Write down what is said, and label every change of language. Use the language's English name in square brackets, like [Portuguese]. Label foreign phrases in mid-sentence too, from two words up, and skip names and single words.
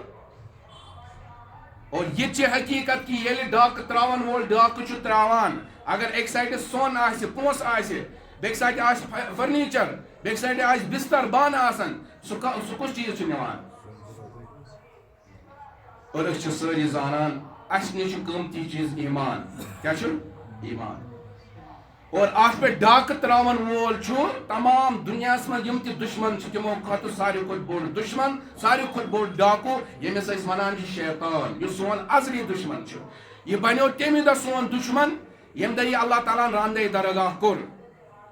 [Kashmiri] اور یہ چھِ حقیقت کہ ییٚلہِ ڈاکہٕ تراون وول ڈاکہٕ چھُ تراوان، اگر اکہِ سایڈٕ سۄن آسہِ پونٛسہٕ آسہِ، بیٚکہِ سایڈٕ آسہِ فرنیچر، بیٚکہِ سایڈٕ آسہِ بستر بانہٕ آسان، سُہ کُس چیٖز چھُ نِوان. اور أسۍ چھِ سٲری زانان اس نش قیمتی چیز ایمان. کیا چھُ ایمان. اور ات پہ ڈاکہ تراون وول چھُ تمام دنیاس من یم تہ دشمن چھ تمو کھۄتہٕ ساروی کھۄتہٕ بوٚڑ دشمن، ساروی کھۄتہٕ بوٚڑ ڈاکو ییٚمِس أسۍ ونان چھِ شیطان، یُس سون ازلی دشمن چھُ. یہ بنیو تمہِ دۄہ سون دشمن ییٚمہِ دۄہ یہِ اللہ تعالیٰ ہن راندے درگاہ کوٚر.